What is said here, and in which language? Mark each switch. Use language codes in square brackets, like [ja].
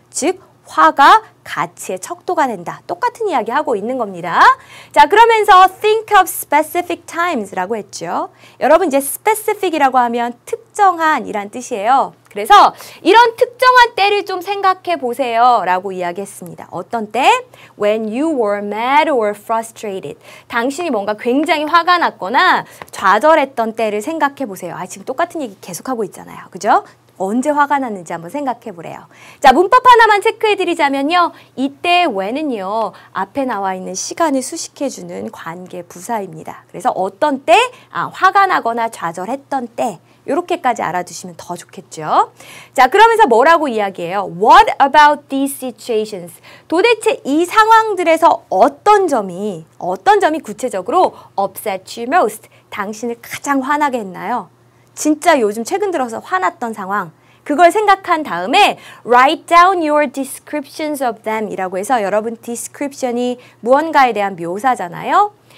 [ko] 즉 화가 가치의 척도가 된다. 똑같은 이야기 하고 있는 겁니다. 자, 그러면서 [en] think of specific times [ko] 라고 했죠. 여러분 이제 specific이라고 하면 특정한 이란 뜻이에요. 그래서 이런 특정한 때를 좀 생각해 보세요 라고 이야기했습니다. 어떤 때? [en] When you were mad or frustrated. [ko] 당신이 뭔가 굉장히 화가 났거나 좌절했던 때를 생각해 보세요. 아, 지금 똑같은 얘기 계속하고 있잖아요. 그죠? 언제 화가 났는지 한번 생각해 보래요. 자, 문법 하나만 체크해 드리자면요. 이때 when은요. 앞에 나와 있는 시간을 수식해주는 관계 부사입니다. 그래서 어떤 때? 아, 화가 나거나 좌절했던 때. 이렇게까지 알아두시면 더 좋겠죠. 자, 그러면서 뭐라고 이야기해요? [en] What about these situations? [ko] 도대체 이 상황들에서 어떤 점이 구체적으로 [en] upset you most? [ko] 당신을 가장 화나게 했나요? 진짜 요즘 최근 들어서 화났던 상황, 그걸 생각한 다음에 [en] write down your descriptions of them [ko] 이라고 해서 여러분 description이 무언가에 대한 묘사잖아요.